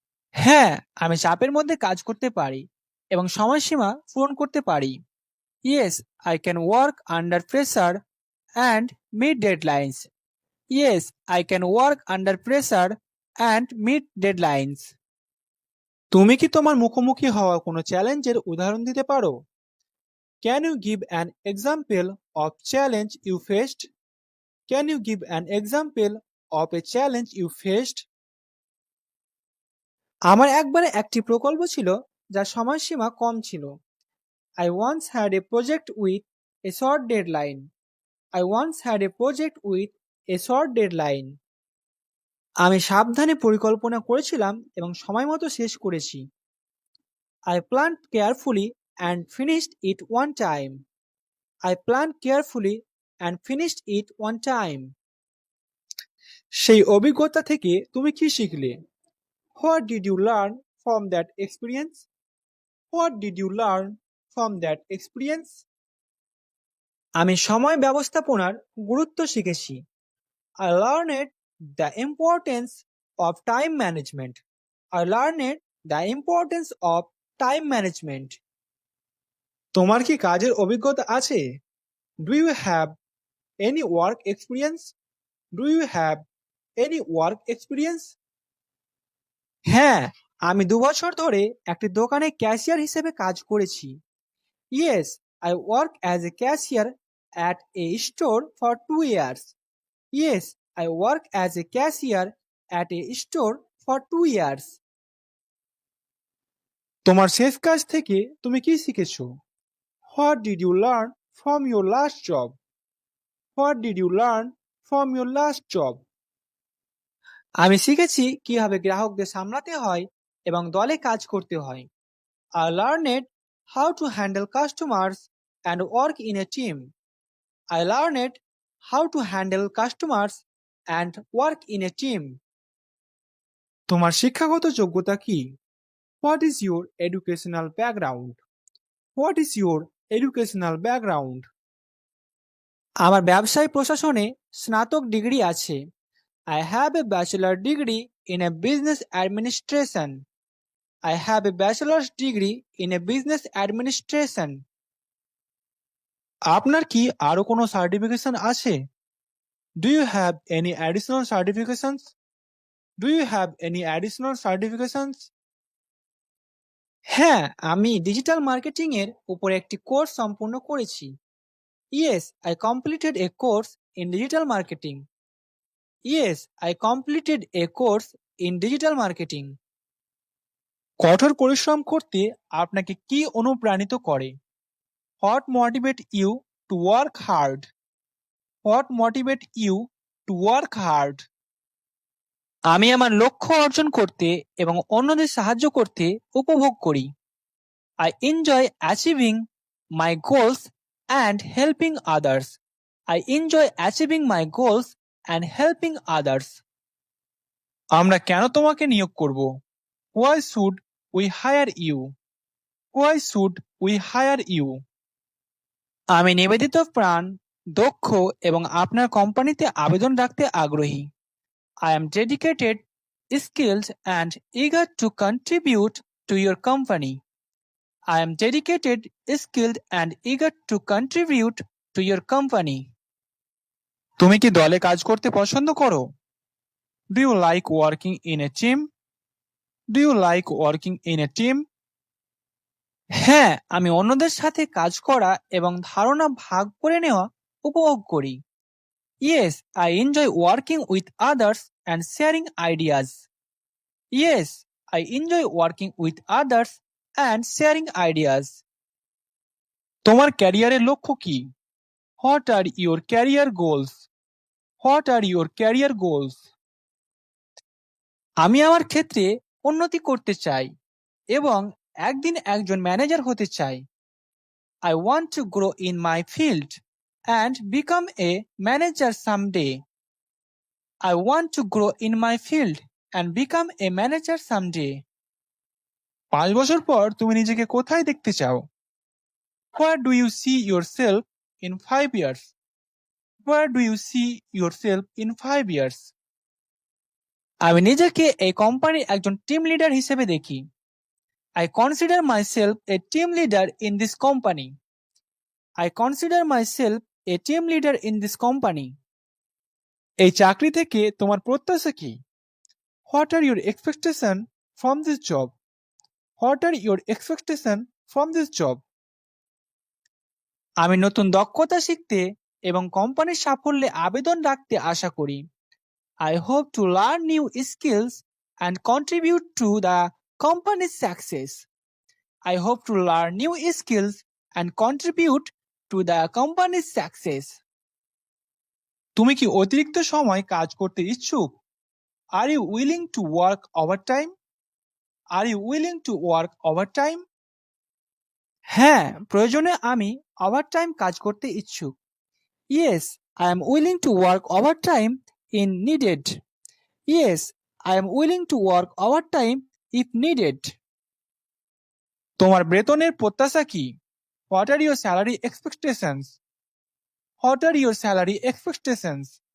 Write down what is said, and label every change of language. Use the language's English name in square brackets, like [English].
[Bangla] হ্যাঁ, আমি চাপের মধ্যে কাজ করতে পারি এবং সময়সীমা পূরণ করতে পারি। [English] Yes, I can work under pressure and meet deadlines. Yes, I can work under pressure and meet deadlines. [Bangla] তুমি কি তোমার মুখোমুখি হওয়া কোনো চ্যালেঞ্জের উদাহরণ দিতে পারো? [English] Can you give an example of challenge you faced? Can you give an example of a challenge you faced? [Bangla] আমার একবারে একটি প্রকল্প ছিল যার সময়সীমা কম ছিল। [English] I once had a project with a short deadline. I once had a project with a short deadline. [Bangla] আমি সাবধানে পরিকল্পনা করেছিলাম এবং সময় মতো শেষ করেছি। [English] I planned carefully and finished it one time. I planned carefully and finished it one time. [Bangla] সেই অভিজ্ঞতা থেকে তুমি কি শিখলে? [English] What did you learn from that experience? What did you learn from that experience? [Bangla] আমি সময় ব্যবস্থাপনার গুরুত্ব শিখেছি। [English] I learned the importance of time management. I learned the importance of time management. [Bangla] তোমার কি কাজের অভিজ্ঞতা আছে? [English] Do you have any work experience? Do you have any work experience? [Bangla] হ্যাঁ, আমি 2 বছর ধরে একটি দোকানে ক্যাশিয়ার হিসেবে কাজ করেছি। [English] Yes, I work as a cashier at a store for 2 years. Yes, I work as a cashier at a store for 2 years. [Bangla] তোমার শেষ কাজ থেকে তুমি কি শিখেছো? [English] What did you learn from your last job? What did you learn from your last job? [Bangla] আমি শিখেছি কিভাবে গ্রাহকদের সামলাতে হয় এবং দলে কাজ করতে হয়। [English] I learned how to handle customers and work in a team. I learned how to handle customers and work in a team. [Bangla] তোমার শিক্ষাগত যোগ্যতা কি? [English] What is your educational background? What is your educational background? [Bangla] আমার ব্যবসায় প্রশাসনে স্নাতক degree আছে। [English] I have a bachelor degree in a business administration. I have a bachelor's degree in a business administration. [Bangla] আপনার কি আরো কোনো সার্টিফিকেশন আছে? [English] Do you have any additional certifications? Do you have any additional certifications? [Bangla] হ্যাঁ, আমি digital marketing এর উপর একটি কোর্স সম্পূর্ণ করেছি। [English] Yes, I completed a course in digital marketing. Yes, I completed a course in digital marketing. [Bangla] কঠোর পরিশ্রম করতে আপনাকে কি অনুপ্রাণিত করে? [English] What motivate you to work hard? What motivate you to work hard? [Bangla] আমি আমার লক্ষ্য অর্জন করতে এবং অন্যদের সাহায্য করতে উপভোগ করি। [English] I enjoy achieving my goals and helping others. I enjoy achieving my goals and helping others. [Bangla] আমরা কেন তোমাকে নিয়োগ করব? [English] Why should we hire you? Why should we hire you? [Bangla] আমি নিবেদিত প্রাণ, দক্ষ এবং আপনার কোম্পানিতে আবেদন রাখতে আগ্রহী। [English] I am dedicated, skilled and eager to contribute to your company. I am dedicated, skilled and eager to contribute to your company. [Bangla] তুমি কি দলে কাজ করতে পছন্দ করো? [English] Do you like working in a team? Do you like working in a team? [Bangla] হ্যাঁ, আমি অন্যদের সাথে কাজ করা এবং ধারণা ভাগ করে নেওয়া উপভোগ করি। [English] Yes, I enjoy working with others and sharing ideas. Yes, I enjoy working with others and sharing ideas. [Bangla] তোমার ক্যারিয়ারের লক্ষ্য কি? [English] What are your career goals? What are your career goals? [Bangla] আমি আমার ক্ষেত্রে উন্নতি করতে চাই এবং একদিন একজন ম্যানেজার হতে চাই। [English] I want to grow in my field and become a manager someday. I want to grow in my field and become a manager someday. [Bangla] 5 বছর পর তুমি নিজেকে কোথায় দেখতে চাও? [English] Where do you see yourself in 5 years? Where do you see yourself in 5 years? [Bangla] আমি নিজেকে এই কোম্পানির একজন টিম লিডার হিসেবে দেখি। [English] I consider myself a team leader in this company. I consider myself a team leader in this company. [Bangla] এই চাকরি থেকে তোমার প্রত্যাশা কি? [English] What are your expectation from this job? What are your expectation from this job? [Bangla] আমি নতুন দক্ষতা শিখতে এবং কোম্পানির সাফল্যে আবেদন রাখতে আশা করি। [English] I hope to learn new skills and contribute to the company's success. I hope to learn new skills and contribute to the company's success. [Bangla] তুমি কি অতিরিক্ত সময় কাজ করতে ইচ্ছুক? [English] Are you willing to work overtime? Are you willing to work overtime? [Bangla] হ্যাঁ, প্রয়োজনে আমি ওভারটাইম কাজ করতে ইচ্ছুক। [English] Yes, I am willing to work overtime in needed. Yes, I am willing to work overtime if needed. [Bangla] তোমার বেতনের প্রত্যাশা কি? [English] What are your salary expectations? What are your salary expectations?